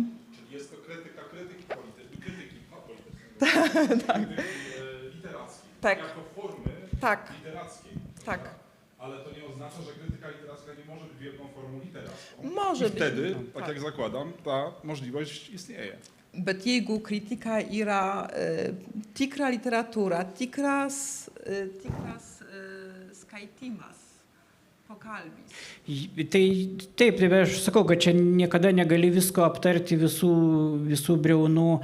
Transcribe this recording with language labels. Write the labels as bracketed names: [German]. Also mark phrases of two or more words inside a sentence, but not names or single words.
[Polish] Jest to krytyka krytyki politycznej. Tak. Literackiej. Tak. Jako formy Tak. literackiej. Tak. Ale to nie oznacza, że krytyka literacka nie może być wielką formą literacką. Może I być. wtedy, tak Tak. jak zakładam, ta możliwość istnieje. [Lithuanian] Bet kritika yra tikra literatūra, tikras skaitimas, pokalbis. Tai taip, tai aš sakau, kad čia niekada negali visko aptarti, visų briaunų.